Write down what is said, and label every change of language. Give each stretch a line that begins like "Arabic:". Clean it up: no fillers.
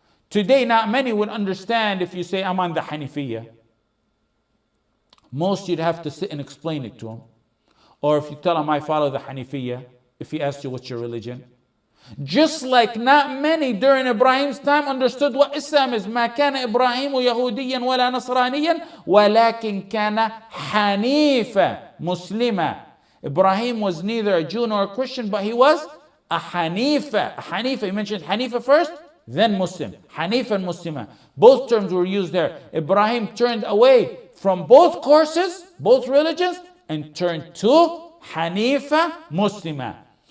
English: Today, not many would understand if you say, I'm on the Haneefiyyah. Most you'd have to sit and explain it to them. Or if you tell them, I follow the Haneefiyyah, if he asks you what's your religion. Just like not many during Ibrahim's time understood what Islam is.
Arabic: ما كان إبراهيم يهوديا ولا نصرانيا ولكن كان حنيفا مسلما.
English: Ibrahim was neither a Jew nor a Christian, but he was a Haneefa. A Haneefa, you mentioned Haneefa first, then Muslim. Haneefa and Muslima. Both terms were used there. Ibrahim turned away from both courses, both religions, and turned to Haneefa Muslima.